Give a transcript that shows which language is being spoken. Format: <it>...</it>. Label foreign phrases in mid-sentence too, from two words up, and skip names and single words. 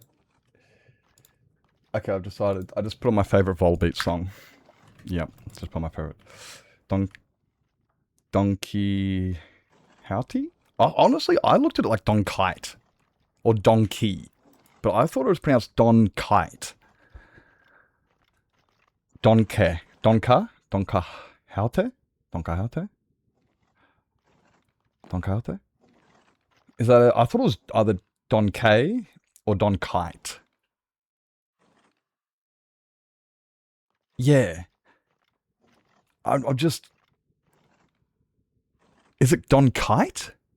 <en>Okay, I've decided. I just put on my favourite Volbeat song. Yep, just put on my favourite. Donkey... Howty? Honestly, I looked at it like Don Kite. Or Donkey. But I thought it was pronounced Don Kite. Donke. Donka? Donka Haute? Donka Haute? Donka Haute? Is that I thought it was either Don K or Don Kite? Yeah. I'm just... Is it Don Kite?</en>